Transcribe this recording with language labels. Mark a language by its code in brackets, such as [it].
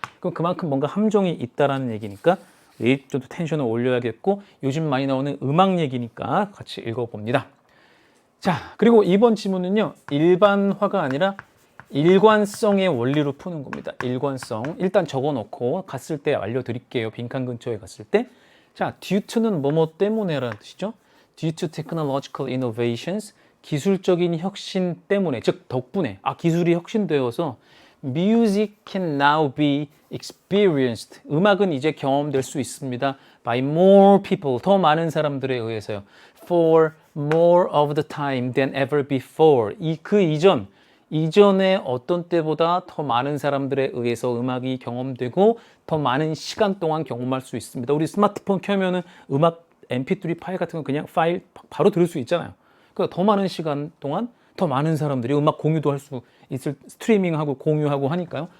[ko] 그럼 그만큼 뭔가 함정이 있다라는 얘기니까 좀 텐션을 올려야겠고 요즘 많이 나오는 음악 얘기니까 같이 읽어봅니다. 자, 그리고 이번 지문은요 일반화가 아니라 일관성의 원리로 푸는 겁니다. 일관성. 일단 적어놓고 갔을 때 알려드릴게요. 빈칸 근처에 갔을 때. 자, due to는 뭐뭐 때문에라는 뜻이죠. [en] due to technological innovations, [ko] 기술적인 혁신 때문에, 즉 덕분에, 기술이 혁신되어서 [en] music can now be experienced. [ko] 음악은 이제 경험될 수 있습니다. [en] by more people, [ko] 더 많은 사람들에 의해서요. [en] for more of the time than ever before. [ko] 그 이전 이전에 어떤 때보다 더 많은 사람들에 의해서 음악이 경험되고 더 많은 시간 동안 경험할 수 있습니다. 우리 스마트폰 켜면은 음악 mp3 파일 같은 거 그냥 파일 바로 들을 수 있잖아요. 그러니까 더 많은 시간 동안 더 많은 사람들이 음악 공유도 할 수 있을, 스트리밍하고 공유하고 하니까요.